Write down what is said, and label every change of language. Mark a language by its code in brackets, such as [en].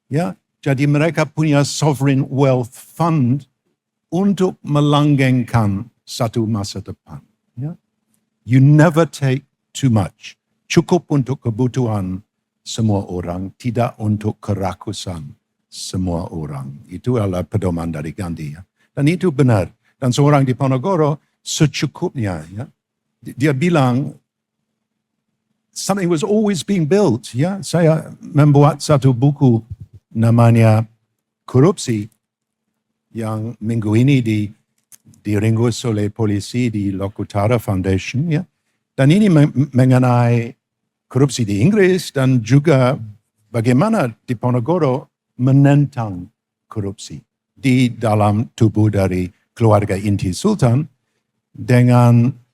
[id] Ya? Jadi mereka punya sovereign wealth fund untuk melanggengkan satu masa depan. Ya? [en] You never take too much. [id] Cukup untuk kebutuhan semua orang, tidak untuk kerakusan semua orang. Itu adalah pedoman dari Gandhi. Ya? Dan itu benar. Dan seorang di Ponorogo secukupnya. Ya? Dia bilang, [en] something was always being built. [id] Ya? Saya membuat satu buku namanya Korupsi, yang minggu ini diringkus oleh polisi di Lokutara Foundation. Ya. Dan ini mengenai korupsi di Inggris dan juga bagaimana di Ponorogo menentang korupsi di dalam tubuh dari keluarga inti Sultan dengan